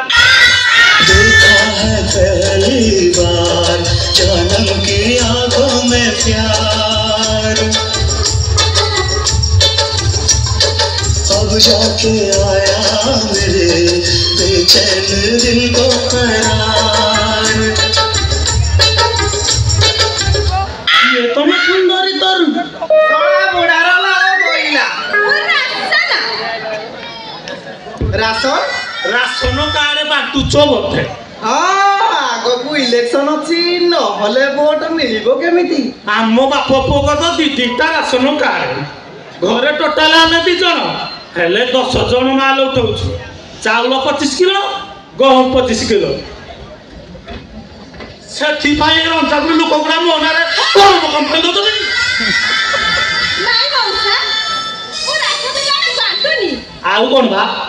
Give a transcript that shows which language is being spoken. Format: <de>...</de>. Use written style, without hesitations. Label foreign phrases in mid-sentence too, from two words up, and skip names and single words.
<hi>देखा है पहली बार जन्म की आंखों में प्यार अब जाके आया मेरे बेचैन दिल को करार ये तो मैं सुंदरी तरुण</hi> <or>ଶଳା ବୁଢାର ଲାଳ ବୋଇଲା ରାସନ ରାସନ କାର୍ଡ ବାଣ୍ଟୁଛ ବୋଧେ ହଁ ଆଗକୁ ଇଲେକ୍ସନ ଅଛି ନହେଲେ ଭୋଟ ମିଳିବ କେମିତି ଆମ ବାପ ପୁଅ ତ ଦି ଦିଟା ରାସନ କାର୍ଡ ଘରେ ଟୋଟାଲ ଆମେ 2 ଜଣ ହେଲେ 10 ଜଣ ମାଲ ଉଠଉଛୁ ଚାଉଳ 25 କିଲୋ ଗହମ 25 କିଲୋ ସେଥିପାଇଁ ରଞ୍ଜାଗୁଡ଼ି ଲୋକ ଗୁଡ଼ା ମୋ ନାଁରେ ଗରମ କମ୍ପ୍ଲେନ୍ ଦଉଛନ୍ତି ଆଉ କ'ଣ ବା</or>